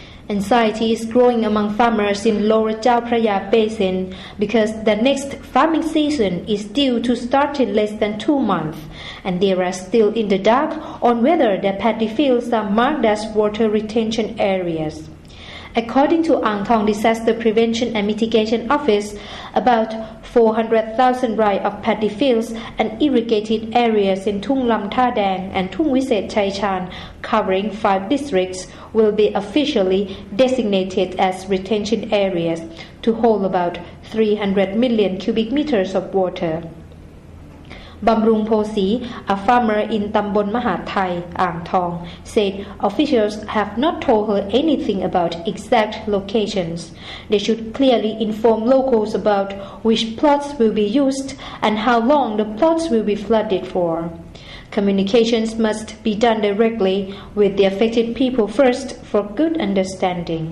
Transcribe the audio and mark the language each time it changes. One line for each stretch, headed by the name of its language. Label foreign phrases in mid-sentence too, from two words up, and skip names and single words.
English: Anxiety is growing among farmers in Lower Chao Phraya Basin because the next farming season is due to start in less than 2 months, and they are still in the dark on whether their paddy fields are marked as water retention areas. According to Ang Thong Disaster Prevention and Mitigation Office, about 400,000 rai of paddy fields and irrigated areas in Thung Lam Tha Dang and Thung Wiset Chai Chan, covering 5 districts, will be officially designated as retention areas to hold about 300 million cubic meters of water. Bamrung Posi, a farmer in Tambon Mahat Thai, Ang Thong, said officials have not told her anything about exact locations. They should clearly inform locals about which plots will be used and how long the plots will be flooded for. Communications must be done directly with the affected people first for good understanding.